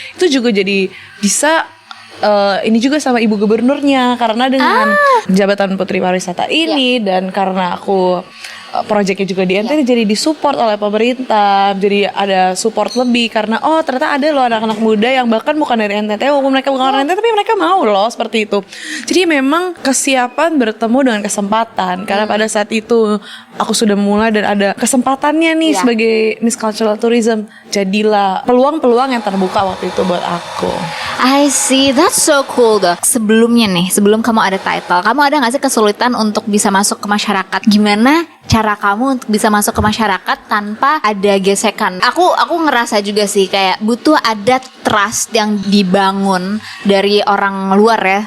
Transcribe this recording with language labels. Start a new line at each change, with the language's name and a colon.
Indonesian: Itu juga jadi bisa ini juga sama ibu gubernurnya, karena dengan jabatan Putri Pariwisata ini dan karena aku projectnya juga di NTT jadi disupport oleh pemerintah, jadi ada support lebih karena oh ternyata ada loh anak-anak muda yang bahkan bukan dari NTT, walaupun mereka bukan orang NTT tapi mereka mau loh seperti itu. Jadi memang kesiapan bertemu dengan kesempatan, karena pada saat itu aku sudah mulai dan ada kesempatannya nih sebagai Miss Cultural Tourism, jadilah peluang-peluang yang terbuka waktu itu buat aku.
English: I see, that's so cool though.
Indonesian: Sebelumnya nih, sebelum kamu ada title, kamu ada gak sih kesulitan untuk bisa masuk ke masyarakat? Gimana cara kamu untuk bisa masuk ke masyarakat tanpa ada gesekan? Aku ngerasa juga sih kayak butuh ada trust yang dibangun dari orang luar ya.